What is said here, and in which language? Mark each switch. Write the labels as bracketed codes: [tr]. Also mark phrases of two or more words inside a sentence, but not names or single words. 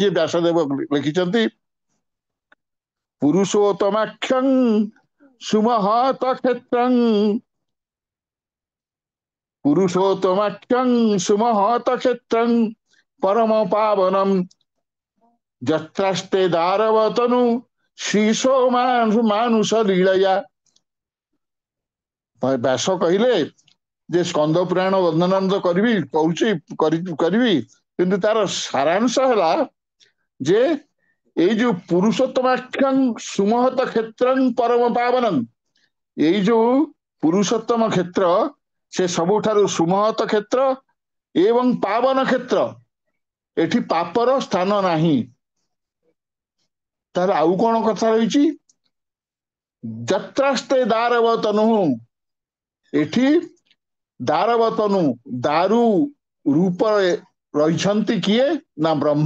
[or] ବ୍ୟାସଦେବ ଲେଖିଛନ୍ତି, [sa] ପୁରୁଷୋତ୍ତମାଖ୍ୟଂ ସୁମହତ କ୍ଷେତ୍ରଂ, ପୁରୁଷୋତ୍ତମାଖ୍ୟଂ ସୁମହତ କ୍ଷେତ୍ରଂ ପରମ ପାବନମ୍ ଯତ୍ରାସ୍ତେ ଦାରବତନୁ ଶ୍ରୀଶୋ ମାନୁଷ ଲୀଳୟା। [or] ବ୍ୟାସ କହିଲେ ଯେ ସ୍କନ୍ଦ ପୁରାଣ ବର୍ଣ୍ଣନା ତ କରିବି, କିନ୍ତୁ ତାର ସାରାଂଶ ହେଲା ଯେ এই जो [sa] पुरुषोत्तमाख्यं सुमहत क्षेत्रं परम पावनं [or] এই ଯୋଉ ପୁରୁଷୋତ୍ତମ କ୍ଷେତ୍ର ସେ ସବୁଠାରୁ ସୁମହତ କ୍ଷେତ୍ର ଏବଂ ପାବନ କ୍ଷେତ୍ର ଏଠି ପାପର ସ୍ଥାନ ନାହିଁ। ତାର ଆଉ କଣ କଥା ରହିଛି [sa] ଯତ୍ରାସ୍ତେ ଦାରବତନୁ [or] ଏଠି ଦାରବତନୁ ଦାରୁ ରୂପରେ ରହିଛନ୍ତି କିଏ ନା ବ୍ରହ୍ମ।